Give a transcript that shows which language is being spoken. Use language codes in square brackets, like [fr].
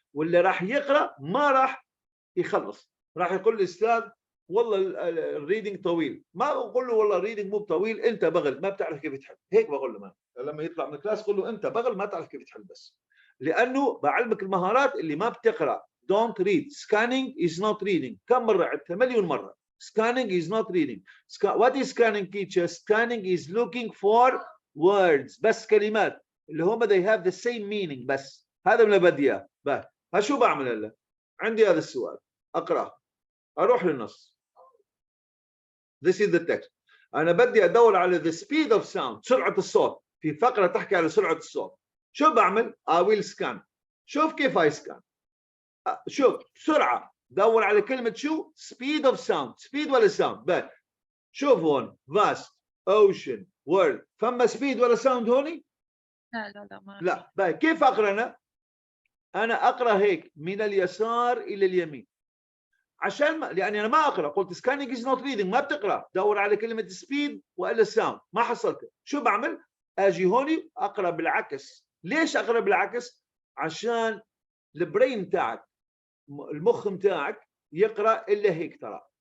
[ar] واللي راح يقرا ما راح يخلص، راح يقول الاستاذ والله الريدنج طويل، ما اقول له والله الريدنج مو طويل، انت بغل ما بتعرف كيف تحل، هيك بقول له. ما لما يطلع من الكلاس قول له انت بغل ما تعرف كيف تحل، بس لانه بعلمك المهارات اللي ما بتقرا. [en] don't read. scanning is not reading. [ar] كم مره عدتها؟ مليون مره. [en] scanning is not reading. what is scanning teacher? scanning is looking for words، [ar] بس كلمات اللي هم [en] they have the same meaning، [ar] بس هذا اللي بدي اياه. ها شو بعمل هلا؟ عندي هذا السؤال اقراه، اروح للنص [en] this is the text، [ar] انا بدي ادور على [en] the speed of sound [ar] سرعه الصوت، في فقره تحكي على سرعه الصوت. شو بعمل؟ [en] I will scan. [ar] شوف كيف [en] I scan. [ar] شوف بسرعه دور على كلمه شو؟ [en] speed of sound. [ar] speed ولا sound؟ شوف هون [en] vast ocean world، [ar] فما speed ولا sound هوني؟ لا ما لا. كيف اقرا انا اقرا هيك من اليسار الى اليمين، عشان ما يعني انا ما اقرا. قلت [en] scanning is not reading، [ar] ما بتقرا، دور على كلمه speed والا sound، ما حصلتها. شو بعمل؟ اجي هوني اقرا بالعكس. ليش اقرا بالعكس؟ عشان البرين تاعك، المخ متاعك يقرا الا هيك ترى.